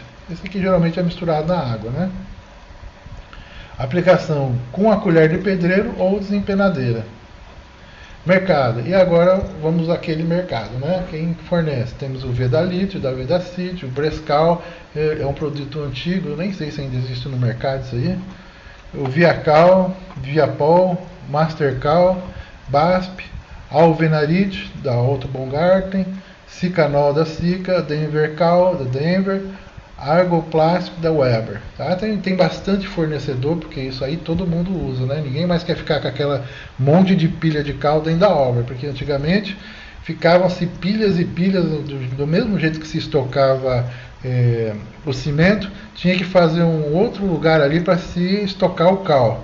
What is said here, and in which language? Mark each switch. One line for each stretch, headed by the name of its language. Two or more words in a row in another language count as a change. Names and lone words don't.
Portuguese: Esse aqui geralmente é misturado na água, né? Aplicação: com a colher de pedreiro ou desempenadeira. Mercado: e agora vamos àquele mercado, né? Quem fornece? Temos o Vedalite, da Vedacity, o Brescal, é um produto antigo, nem sei se ainda existe no mercado isso aí. O Viacal, Viapol, Mastercal, BASP, Alvenarit, da Otto Baumgarten, Sicanol, da Sica, Denvercal, da Denver, Argoplástico, da Weber. Tá? Tem bastante fornecedor, porque isso aí todo mundo usa, né? Ninguém mais quer ficar com aquela monte de pilha de cal dentro da obra, porque antigamente ficavam-se pilhas e pilhas, do mesmo jeito que se estocava o cimento, tinha que fazer um outro lugar ali para se estocar o cal.